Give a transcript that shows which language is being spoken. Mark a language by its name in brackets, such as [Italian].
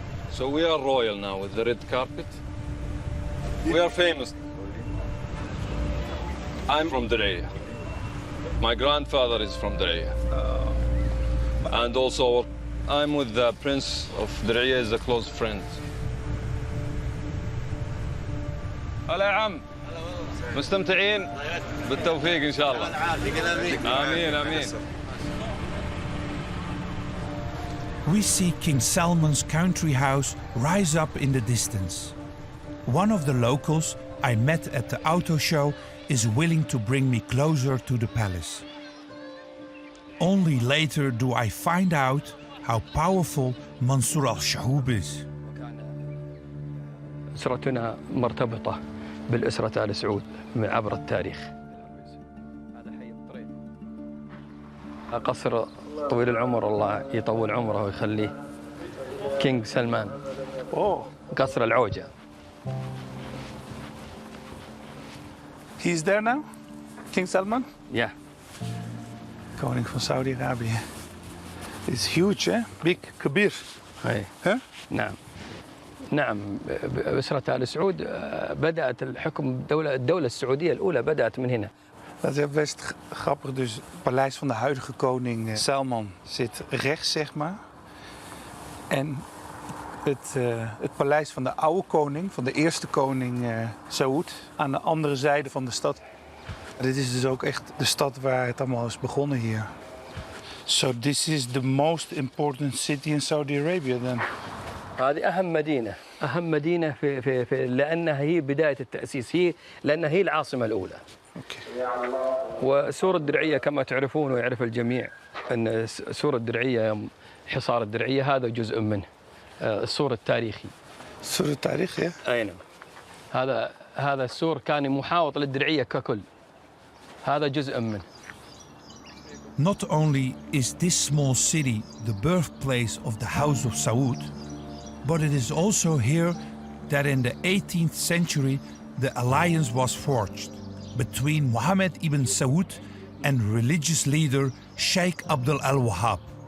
[English] So we are royal now with the red carpet. We are famous. I'm from Diriyah. My grandfather is from Diriyah. And also, I'm with the Prince of Diriyah, is a close friend. [Arabic] هلا يا عم. مستمتعين؟ بالتوفيق إن شاء الله. آمين آمين. [English] We see King Salman's country house rise up in the distance. One of the locals I met at the auto show is willing to bring me closer to the palace. Only later do I find out how powerful Mansour al-Shahoub is. [Arabic] أسرتنا مرتبطة بالأسرة آل سعود عبر التاريخ. قصر طويل العمر الله يطول عمره ويخليه كينج سلمان. قصر العوجة. [English] He's there now? King Salman? Yeah. [Dutch] Koning van Saudi-Arabië. [English] It's huge, eh? Big, كبير. [Arabic] Huh? نعم. نعم أسرة آل سعود بدأت الحكم الدولة السعودية الأولى بدأت من هنا. [Dutch] Dat is best grappig. Dus het paleis van de huidige koning Salman zit rechts, zeg maar. En het paleis van de oude koning, van de eerste koning Saud, aan de andere zijde van de stad. Dit is dus ook echt de stad waar het allemaal is begonnen hier. [English] So this is the most important city in Saudi Arabia then. [Arabic] هذه أهم مدينة في لأنها هي بداية التأسيس لأنها هي العاصمة الأولى. وسور الدرعية كما تعرفون ويعرف الجميع أن سور الدرعية حصار الدرعية هذا جزء منه السور التاريخي. السور التاريخي؟ أي نعم. هذا السور كان محاوط للدرعية ككل. هذا جزء منه. [English] Not only is this small city the birthplace of the House of Saud, but it is also here that in the 18th century the alliance was forged between Mohammed ibn Saud and religious leader Sheikh Abdul al-Wahhab.